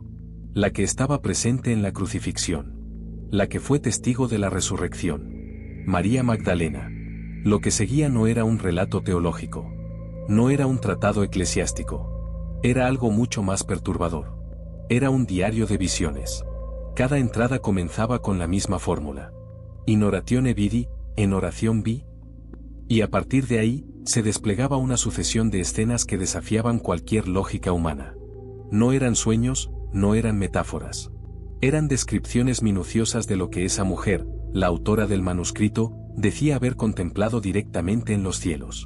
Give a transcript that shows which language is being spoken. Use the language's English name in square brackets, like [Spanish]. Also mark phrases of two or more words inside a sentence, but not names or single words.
[Spanish] La que estaba presente en la crucifixión. La que fue testigo de la resurrección. María Magdalena. Lo que seguía no era un relato teológico. No era un tratado eclesiástico. Era algo mucho más perturbador. Era un diario de visiones. Cada entrada comenzaba con la misma fórmula. [Latin] In oratione vidi, [Spanish] en oración vi. Y a partir de ahí, se desplegaba una sucesión de escenas que desafiaban cualquier lógica humana. No eran sueños, no eran metáforas. Eran descripciones minuciosas de lo que esa mujer, la autora del manuscrito, decía haber contemplado directamente en los cielos.